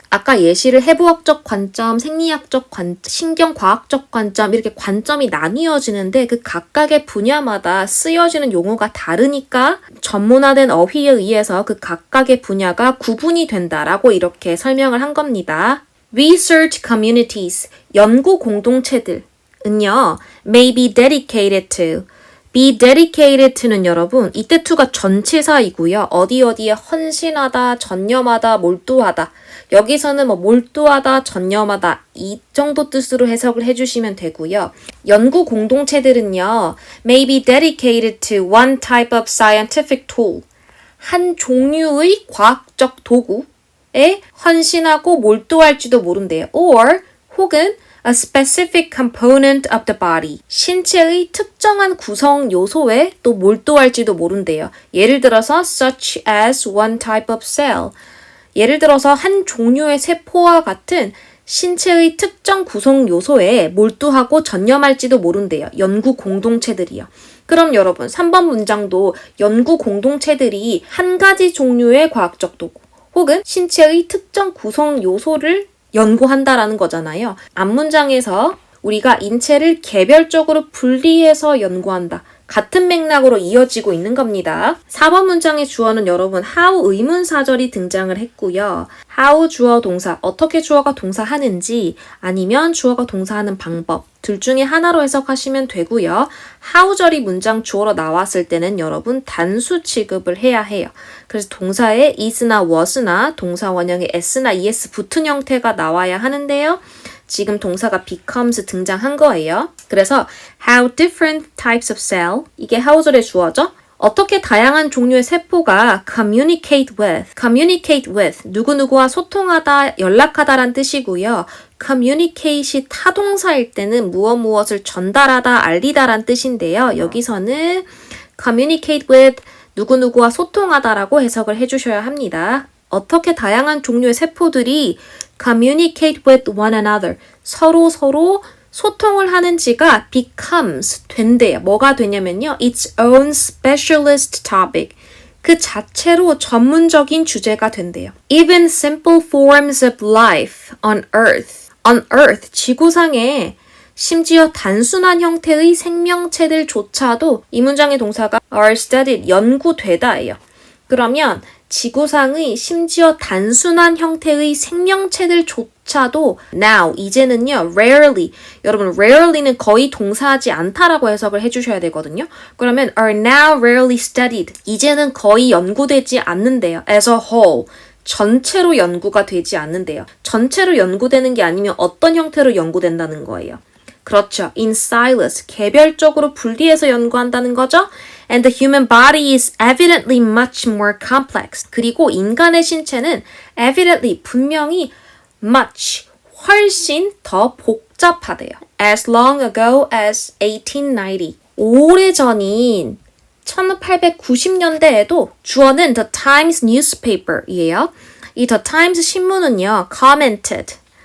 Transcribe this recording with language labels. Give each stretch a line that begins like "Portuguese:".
Korean: 아까 예시를 해부학적 관점, 생리학적 관점, 신경과학적 관점 이렇게 관점이 나뉘어지는데 그 각각의 분야마다 쓰여지는 용어가 다르니까 전문화된 어휘에 의해서 그 각각의 분야가 구분이 된다라고 이렇게 설명을 한 겁니다.
English: Research communities,
Korean: 연구 공동체들은요,
English: may be dedicated to be dedicated to는 여러분, 이때 to가 전치사이고요.
Korean: 어디에 헌신하다, 전념하다, 몰두하다. 여기서는 몰두하다, 전념하다 이 정도 뜻으로 해석을 해주시면 되고요. 연구 공동체들은요,
English: may be dedicated to one type of scientific tool.
Korean: 한 종류의 과학적 도구에 헌신하고 몰두할지도 모른대요.
English: or
Korean: 혹은
English: a specific component of the body.
Korean: 신체의 특정한 구성 요소에 또 몰두할지도 모른대요. 예를 들어서
English: such as one type of cell.
Korean: 예를 들어서 한 종류의 세포와 같은 신체의 특정 구성 요소에 몰두하고 전념할지도 모른대요. 연구 공동체들이요. 그럼 여러분 3번 문장도 연구 공동체들이 한 가지 종류의 과학적 도구 혹은 신체의 특정 구성 요소를 연구한다라는 거잖아요. 앞문장에서 우리가 인체를 개별적으로 분리해서 연구한다. 같은 맥락으로 이어지고 있는 겁니다. 4번 문장의 주어는 여러분 how 의문사절이 등장을 했고요. how 주어 동사, 어떻게 주어가 동사하는지 아니면 주어가 동사하는 방법 둘 중에 하나로 해석하시면 되고요. how절이 문장 주어로 나왔을 때는 여러분 단수 취급을 해야 해요. 그래서 동사에 is나 was나 동사 원형에 s나 es 붙은 형태가 나와야 하는데요. 지금 동사가 becomes 등장한 거예요.
English: 그래서 how different types of cell,
Korean: 이게 how절의 주어죠. 어떻게 다양한 종류의 세포가
English: communicate with,
Korean: 누구누구와 소통하다, 연락하다란 뜻이고요. communicate이 타동사일 때는 무엇을 전달하다, 알리다란 뜻인데요. 여기서는
English: communicate with,
Korean: 누구누구와 소통하다라고 해석을 해주셔야 합니다. 어떻게 다양한 종류의 세포들이
English: communicate with one another,
Korean: 서로 소통을 하는지가 becomes, 된대요. 뭐가 되냐면요.
English: its own specialist topic.
Korean: 그 자체로 전문적인 주제가 된대요.
English: Even simple forms of life on Earth,
Korean: 지구상에 심지어 단순한 형태의 생명체들조차도 이 문장의 동사가 are studied, 연구되다예요. 그러면 지구상의 심지어 단순한 형태의 생명체들조차도 now, 이제는요, rarely, 여러분 rarely는 거의 동사하지 않다라고 해석을 해주셔야 되거든요. 그러면
English: are now rarely studied,
Korean: 이제는 거의 연구되지 않는데요.
English: as a whole,
Korean: 전체로 연구가 되지 않는데요. 전체로 연구되는 게 아니면 어떤 형태로 연구된다는 거예요. 그렇죠.
English: in silos,
Korean: 개별적으로 분리해서 연구한다는 거죠.
English: And the human body is evidently much more complex.
Korean: 그리고 인간의 신체는 evidently, 분명히 much, 훨씬 더 복잡하대요.
English: As long ago as 1890.
Korean: 오래전인 1890년대에도 주어는 The Times newspaper이에요. 이 The Times 신문은요, commented,